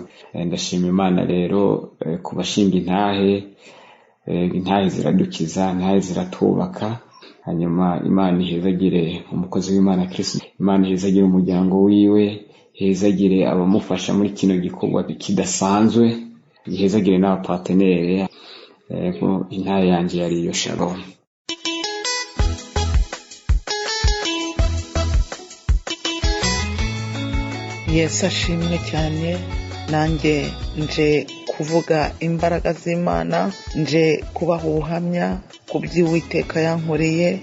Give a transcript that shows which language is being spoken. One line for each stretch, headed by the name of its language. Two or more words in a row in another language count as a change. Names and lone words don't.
Rundi: Ndashima Imana rero kubashinga intahe ziradukiza, intahe ziratubaka. Hanyuma Imana ihezagire umukozi w'Imana Kristo, Imana ihezagire umuryango wiwe, ihezagire abamufasha muri kino gikorwa kidasanzwe, ihezagire n'abapartenere. Intahe yanje yari iyo Shalom. Yesu ashimwe cyane. Nanjye nje kuvuga imbaraga z'Imana, nje kubaha ubuhamya ku by'Uwiteka yankoreye.